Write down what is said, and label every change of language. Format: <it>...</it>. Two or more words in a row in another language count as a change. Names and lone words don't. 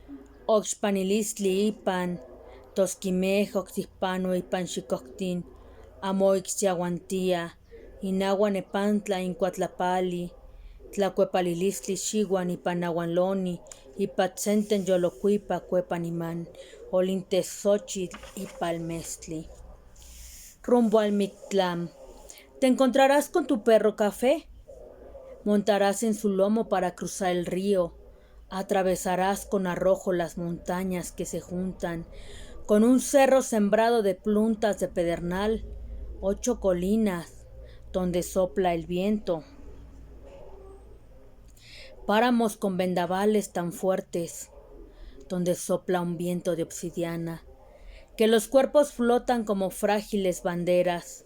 <nah>Oxpanilistli Ipan, Tosquimej, Oxihpano, Ipan Xicoctin, Amoixyahuantía, Inagua Nepantla, Incuatlapali, Tlacuepalilistli, Xihuan, Ipanahuanloni, Ipatzenten Yolocuipa, Cuepanimán, Olintezochitl, Ipalmestli.</nah> <es>Rumbo al Mictlán. Te encontrarás con tu perro café. Montarás en su lomo para cruzar el río. Atravesarás con arrojo las montañas que se juntan, con un cerro sembrado de pluntas de pedernal, 8 colinas donde sopla el viento, páramos con vendavales tan fuertes, donde sopla un viento de obsidiana, que los cuerpos flotan como frágiles banderas.</es>